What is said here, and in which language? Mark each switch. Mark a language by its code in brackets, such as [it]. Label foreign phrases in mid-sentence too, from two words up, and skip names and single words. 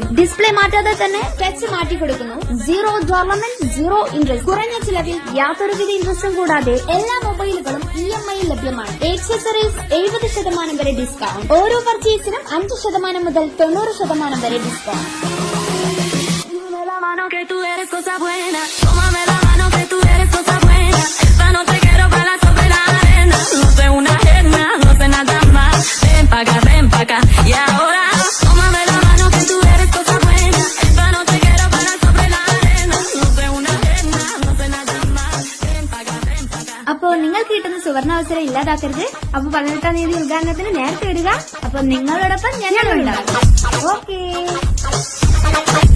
[ml] ഡിസ്പ്ലേ മാറ്റാതെ തന്നെ ടച്ച് മാറ്റിക്കൊടുക്കുന്നു. [en] 0 government 0 interest. [ml] കുറഞ്ഞ ചിലവിൽ യാതൊരുവിധ ഇൻട്രസ്റ്റും കൂടാതെ എല്ലാ മൊബൈലുകളും EMI ലഭ്യമാണ്. ആക്സസറീസ് 70% വരെ ഡിസ്കൗണ്ട്. ഓരോ പർച്ചേസിനും 5% മുതൽ 90% വരെ ഡിസ്കൗണ്ട്. [es] Que tú eres cosa buena, tómame la mano que tú eres cosa buena. Esta noche quiero bailar sobre la arena. No soy una ajena, no sé nada más. Ven pa' acá, y ahora tómame la mano que tú eres cosa buena. Esta noche quiero bailar sobre la arena. No soy una ajena, no sé nada más. Ven pa' acá. [ml] അപ്പോ നിങ്ങൾക്ക് കിട്ടുന്ന സുവർണാവസരം ഇല്ലാതാക്കരുത്. അപ്പൊ 18-ാം തീയതി ഉദ്ഘാടനത്തിന് നേരത്തെ ഇടുക. അപ്പൊ നിങ്ങളോടൊപ്പം ഞങ്ങളുണ്ടാകും. ഓക്കേ.